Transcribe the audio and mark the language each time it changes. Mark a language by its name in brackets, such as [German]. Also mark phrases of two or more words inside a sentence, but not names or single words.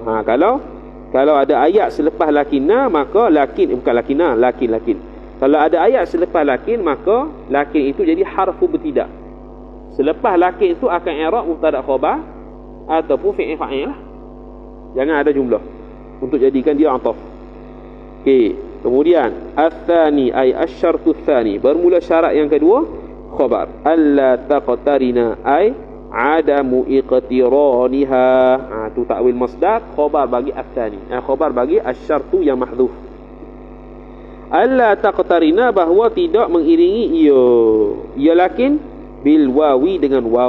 [Malay] Kalau ada ayat selepas lakinna, maka lakin bukan lakinna, lakin. Kalau ada ayat selepas lakin, maka lakin itu jadi harfu bertidak. Selepas lakin itu akan [Arabic] إعراب مبتدأ خبر [Malay] ataupun [Arabic] فعل فاعل [Malay] lah. Jangan ada jumlah untuk jadikan dia ataf. Okey, kemudian [Arabic] الثاني أي الشرط الثاني, [Malay] bermula syarat yang kedua khabar. [Arabic] ألا تقترن أي عدم اقترانها. [Malay] Tu [Arabic] تأويل مصدر, [Malay] khabar bagi ats-tsani. Khabar bagi asy-syartu yang mahdhuf. [Arabic] ألا تقترن, [Malay] bahawa tidak mengiringi ia [Arabic] لكن بالواو [Malay] dengan waw.